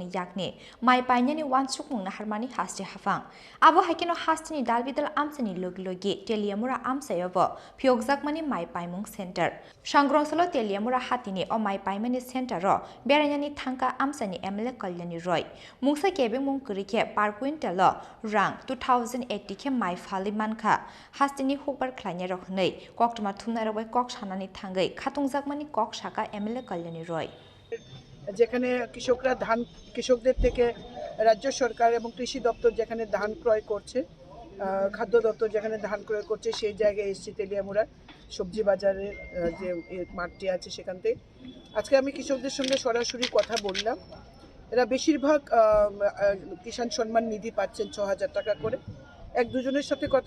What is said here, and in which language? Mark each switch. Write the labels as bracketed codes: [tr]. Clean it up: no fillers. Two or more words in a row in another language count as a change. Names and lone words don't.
[trp] यागनि माइ पायनानि वानसुक मुंना हारमानि हास्ते हाफां आबो हायकेनो हास्तिनि दालबिदाल आमसानि लोगि तेलियामुरा आमसायाबो फियगजाकमानि माइ पायमुं सेन्टार सांग्रंसालो तेलियामुरा हातिनि अ माइ पायमानि सेन्टार बेरायनानि थांका आमसानि एमएलए कल्याणनि रय मुंसा केबे मुं करिके पार क्विन्टाल रां 2080 के माइ फालि मानखा हास्तिनि हुकबार खलायनाय रखनै कक्टमा थुमनारबाय कक सानानि थांगै खातंजाकमानि कक साका एमएलए कल्याणनि रय [bn] যেখানে কৃষকরা ধান কৃষকদের থেকে রাজ্য সরকার এবং কৃষি দপ্তর যেখানে ধান ক্রয় করছে খাদ্য দপ্তর যেখানে ধান ক্রয় করছে সেই জায়গায় এসেছি তেলিয়ামুড়া সবজি বাজারের যে মাঠটি আছে সেখান থেকে আজকে আমি কৃষকদের সঙ্গে সরাসরি কথা বললাম এরা বেশিরভাগ কিষাণ সম্মান নিধি পাচ্ছেন 6000 টাকা করে এক দুজনের সাথে কথা